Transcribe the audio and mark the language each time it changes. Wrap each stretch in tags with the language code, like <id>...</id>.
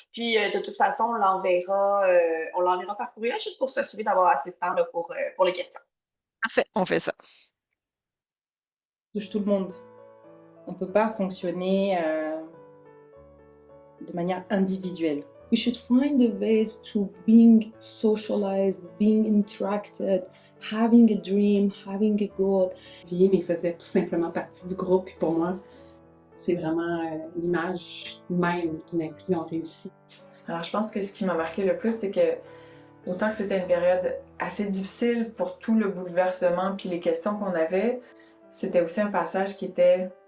<fr>Puis, de toute façon, on l'enverra par courriel juste pour s'assurer d'avoir assez de temps là, pour les questions. Parfait, on fait ça. Touche tout le monde. On ne peut pas fonctionner de manière individuelle.</fr> <en>We should find a ways to being socialized, being interacted, having a dream, having a goal.</en> <fr>Mais il faisait tout simplement partie du groupe. Puis pour moi, c'est vraiment l'image même d'une inclusion réussie. Alors, je pense que ce qui m'a marqué le plus, c'est que autant que c'était une période assez difficile pour tout le bouleversement puis les questions qu'on avait, c'était aussi un passage qui était</fr>